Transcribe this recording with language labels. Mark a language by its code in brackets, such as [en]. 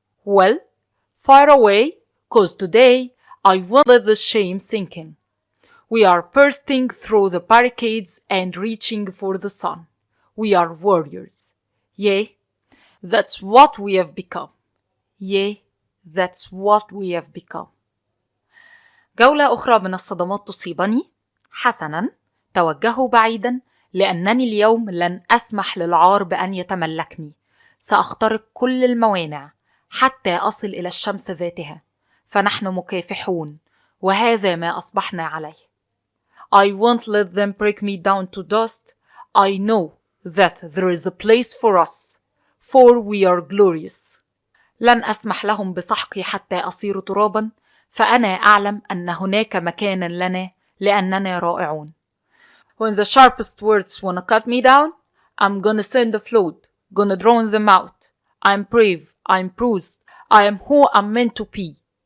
[en] Well, fire away, 'cause today I won't let the shame sink in. We are bursting through the barricades and reaching for the sun. We are warriors. Yeah, that's what we have become. Yeah, that's what we have become. [ar] جولة أخرى من الصدمات تصيبني. حسناً، توجهوا بعيداً، لأنني اليوم لن أسمح للعار بأن يتملكني. سأخترق كل الموانع حتى أصل إلى الشمس ذاتها، فنحن مكافحون، وهذا ما أصبحنا عليه. [en] I won't let them break me down to dust. I know that there is a place for us, for we are glorious. [ar] لن أسمح لهم بسحقي حتى أصير ترابا، فأنا أعلم أن هناك مكانا لنا لأننا رائعون. [en] When the sharpest words wanna cut me down, I'm gonna send a flood, gonna drown them out. I'm brave, I'm bruised, I am who I'm meant to be.